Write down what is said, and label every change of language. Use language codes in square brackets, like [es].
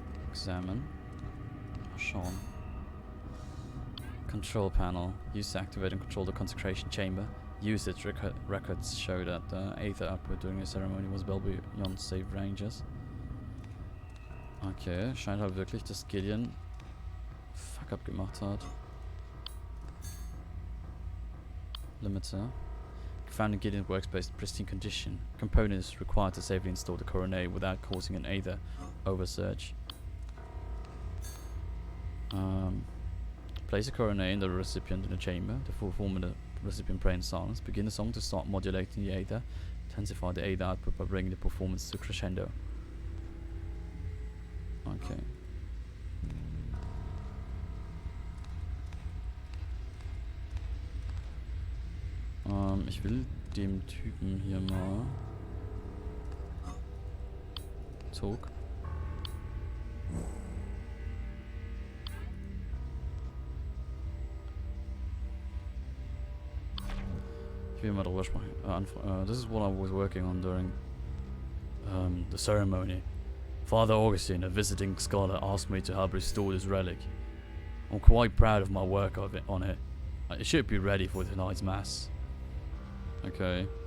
[en] Examine. [de] Schauen. [en] Control panel. Use to activate and control the consecration chamber. Usage records show that the aether output during the ceremony was well beyond safe ranges. [de] Okay, scheint halt wirklich, dass Gideon Fuck-up gemacht hat. [en] Limiter. Found in Gideon's workspace in pristine condition. Components required to safely install the coronet without causing an aether oversurge. Place a coronet in the recipient in the chamber. The full form of the recipient pray in silence. Begin the song to start modulating the aether. Intensify the aether output by bringing the performance to crescendo. Okay. [de] Ich will dem Typen hier mal Zug. Ich will mal drüber sprechen. [en] This is what I was working on during the ceremony. Father Augustine, a visiting scholar, asked me to help restore this relic. I'm quite proud of my work on it. It should be ready for tonight's mass. Okay.